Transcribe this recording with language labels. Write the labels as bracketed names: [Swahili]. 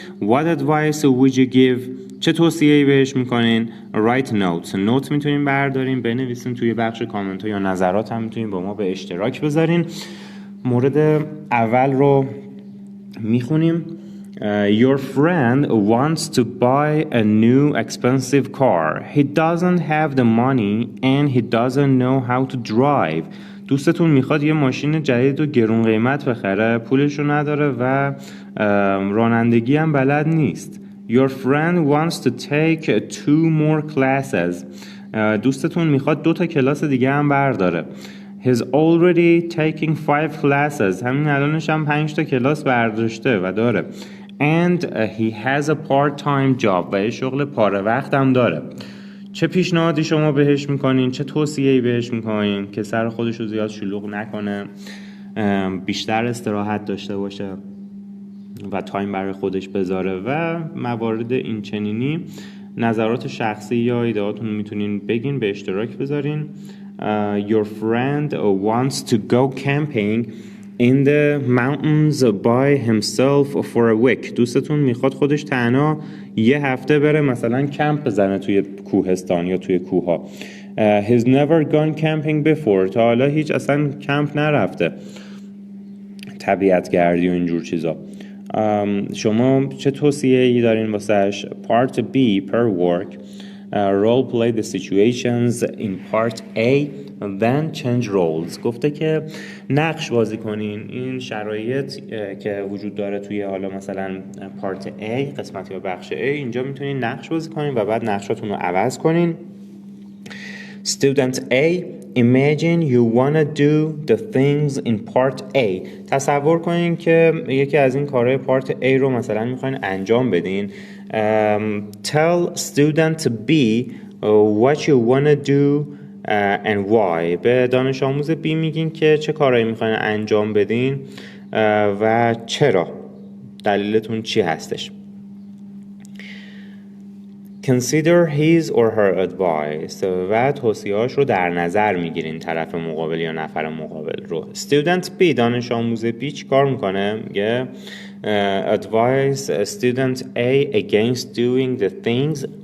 [English] What advice would you give؟ [Persian] چه توصیه‌ای بهش میکنین؟ [English] Write notes. [Persian] نوت میتونین بردارین بنویسین توی بخش کامنت ها یا نظرات هم میتونین با ما به اشتراک بذارین. مورد اول رو میخونیم. [English] Your friend wants to buy a new expensive car. He doesn't have the money and he doesn't know how to drive. [Persian] دوستتون میخواد یه ماشین جدید و گرون قیمت بخره، پولشو نداره و رانندگی هم بلد نیست. [English] Your friend wants to take 2 more classes. [Persian] دوستتون میخواد 2 تا کلاس دیگه هم برداره. [English] He's already taking 5 classes. [Persian] همین الانش هم 5 تا کلاس برداشته و داره. [English] And he has a part-time job. [Persian] و یه شغل پاره وقت هم داره. چه پیشنهادی شما بهش میکنین؟ چه توصیه‌ای بهش میکنین که سر خودش رو زیاد شلوغ نکنه، بیشتر استراحت داشته باشه و تایم برای خودش بذاره و موارد این چنینی نظرات شخصی یا ایدهاتون میتونین بگین، به اشتراک بذارین. [English] Your friend wants to go camping in the mountains by himself for a week. [Persian] دوستتون میخواد خودش تنها یه هفته بره مثلا کمپ بزنه توی کوهستان یا توی کوها. [English] He's never gone camping before. [Persian] تا حالا هیچ اصلا کمپ نرفته، طبیعت گردی و اینجور چیزا. شما چه توصیه‌ای دارین واسش؟ [English] Part B per work. Role play the situations in part A then change roles. [Persian] گفته که نقش بازی کنین این شرایط که وجود داره توی حالا مثلا پارت A، قسمت یا بخش A، اینجا میتونین نقش بازی کنین و بعد نقشاتون رو عوض کنین. [English] Student A, imagine you wanna do the things in part A. [Persian] تصور کنین که یکی از این کارهای پارت A رو مثلا میخواین انجام بدین. [English] Tell student B what you wanna do and why. [Persian] به دانش آموز B میگین که چه کارهایی میخواین انجام بدین و چرا، دلیلتون چی هستش. [English] Consider his or her advice. [Persian] و توصیه‌هاش رو در نظر میگیرین، طرف مقابل یا نفر مقابل رو. [English] Student B، [Persian] دانش آموز B چی کار میکنه؟ میگه [English] advise student A against doing the things.